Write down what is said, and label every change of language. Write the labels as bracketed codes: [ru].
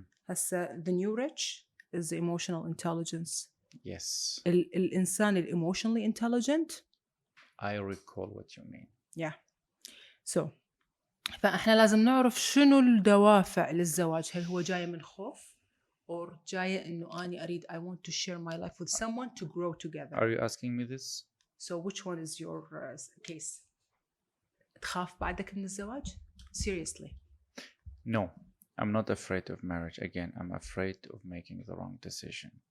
[ar] هسه [en] the new rich is the emotional intelligence. Yes. الإنسان emotionally intelligent. I recall what you mean. Yeah. [ar] So فإحنا لازم نعرف شنو الدوافع للزواج. هل هو جاي من خوف or جاي إنه أنا أريد [en] I want to share my life with someone to grow together. Are you asking me this? So which one is your case? [ar] تخاف بعدك من الزواج? Seriously? [en] No, I'm not afraid of marriage. Again, I'm afraid of making the wrong decision.